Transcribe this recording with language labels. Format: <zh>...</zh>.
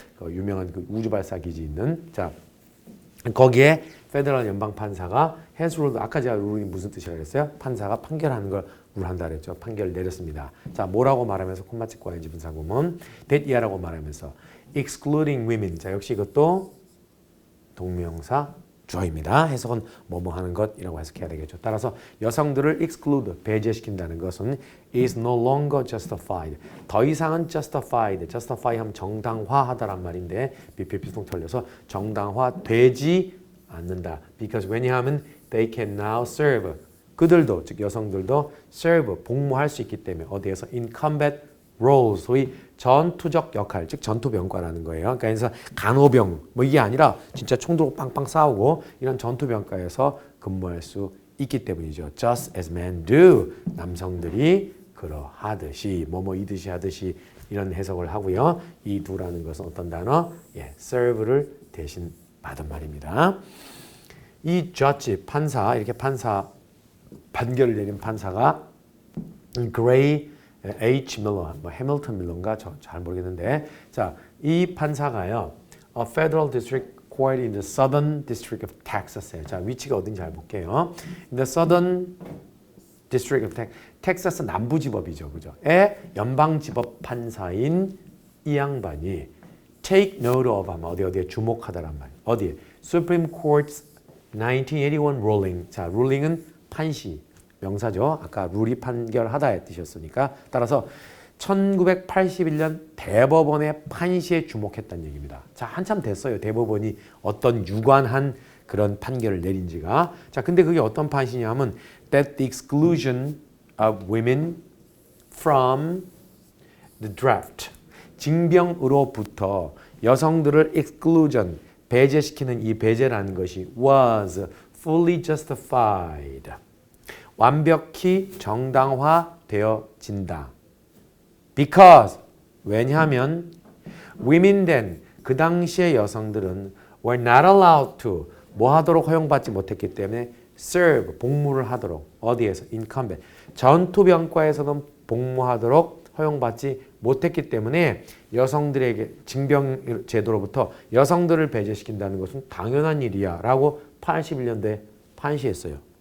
<ko>그 유명한 그 우주 발사 기지 있는 자 거기에 페더럴 연방 판사가</ko> <en>has ruled</en> <ko>아까 제가 룰이 무슨 뜻이라고 그랬어요? 판사가 판결하는 걸 룰한다 그랬죠. 판결을 내렸습니다. 자 뭐라고 말하면서 콤마 찍고 ing 분사구문</ko> <en>that year</en> <ko>라고 말하면서</ko> <en>excluding women</en> <ko>자 역시 이것도 동명사 주어입니다. 해석은 뭐뭐 하는 것이라고 해석해야 되겠죠. 따라서 여성들을</ko> <en>exclude,</en> <ko>배제시킨다는 것은</ko> <en>is no longer justified.</en> <ko>더 이상은 justified, justify 하면 정당화하다란 말인데 비필비통 틀려서 정당화되지 않는다.</ko> <en>because</en> <ko>왜냐하면</ko> <en>they can now serve.</en> <ko>그들도, 즉 여성들도 serve, 복무할 수 있기 때문에 어디에서</ko> <en>in combat roles,</en> <ko>소위 전투적 역할, 즉 전투병과라는 거예요. 그러니까 간호병, 뭐 이게 아니라 진짜 총 들고 빵빵 싸우고 이런 전투병과에서 근무할 수 있기 때문이죠.</ko> <en>Just as men do.</en> <ko>남성들이 그러하듯이, 뭐뭐 이듯이 하듯이 이런 해석을 하고요. 이 do라는 것은 어떤 단어? serve를 대신 받은 말입니다. 이 judge, 판사, 이렇게 판결을 내린 판사가 Gray H. 밀러, 뭐 해밀턴 밀러인가 잘 모르겠는데, 자, 이 판사가요,</ko> <en>Federal District Court in the Southern District of Texas</en> <ko>에, 자, 위치가 어딘지 잘 볼게요.</ko> <en>In the Southern District of Texas,</en> <ko>텍사스 남부지법이죠, 그죠? 에 연방지법 판사인 이 양반이</ko> <en>take note of</en> <ko>하면 어디에 주목하다란 말, 어디에?</ko> <en>Supreme Court's 1981 ruling, 자, ruling은 판시.</en> <ko>명사죠. 아까 룰이 판결하다의 뜻이었으니까 따라서 1981년 대법원의 판시에 주목했다는 얘기입니다. 자, 한참 됐어요. 대법원이 어떤 유관한 그런 판결을 내린 지가. 자, 근데 그게 어떤 판시냐면</ko> <en>that the exclusion of women from the draft.</en> <ko>징병으로부터 여성들을 exclusion, 배제시키는 이 배제라는 것이</ko> <en>was fully justified.</en> <ko>완벽히 정당화되어진다. Because 왜냐하면</ko> <en>women then</en> <ko>그 당시의 여성들은</ko> <en>were not allowed to</en> <ko>뭐 하도록 허용받지 못했기 때문에 serve 복무를 하도록 어디에서</ko> <en>in combat</en> <ko>전투병과에서는 복무하도록 허용받지 못했기 때문에 여성들에게 징병 제도로부터 여성들을 배제시킨다는 것은 당연한 일이야 라고 81년도에 판시했어요.</ko>